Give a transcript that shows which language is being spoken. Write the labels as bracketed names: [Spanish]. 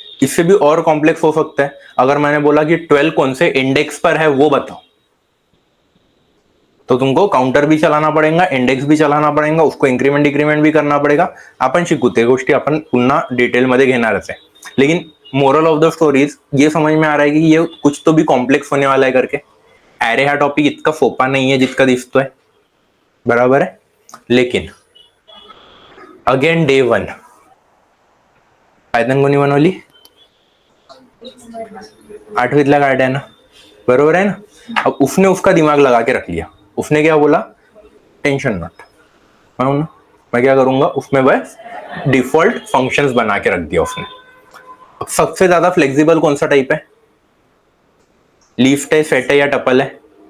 [Hindi] इससे भी और कॉम्प्लेक्स हो सकता है. अगर मैंने बोला कि 12 कौन से इंडेक्स पर है वो बताओ, तो तुमको काउंटर भी चलाना पड़ेगा, इंडेक्स भी चलाना पड़ेगा, उसको इंक्रीमेंट डिक्रीमेंट भी करना पडेगा. [Marathi] आपण शिकू ते गोष्टी, आपण पुन्हा डिटेलमध्ये घेणारच आहे. [Hindi] लेकिन मोरल ऑफ द स्टोरीज ये समझ में आ रहा है कि ये कुछ तो भी कॉम्प्लेक्स होने वाला है करके. [Marathi] ॲरे हा टॉपिक इतका सोपा नाहीये जितका दिसतोय. बराबर आहे. लेकिन अगेन डे 1 पायथन कोणी बनवली? [Hindi] 8वीतला गार्ड है ना. बरोबर है ना. अब उसने उसका दिमाग लगा के रख लिया. उसने क्या बोला? Tension not. मैं क्या करूंगा, उसमें बस डिफॉल्ट फंक्शंस बना के रख दिया उसने. अब सबसे ज्यादा फ्लेक्सिबल कौन सा टाइप है? लिस्ट है, सेट है या टपल है?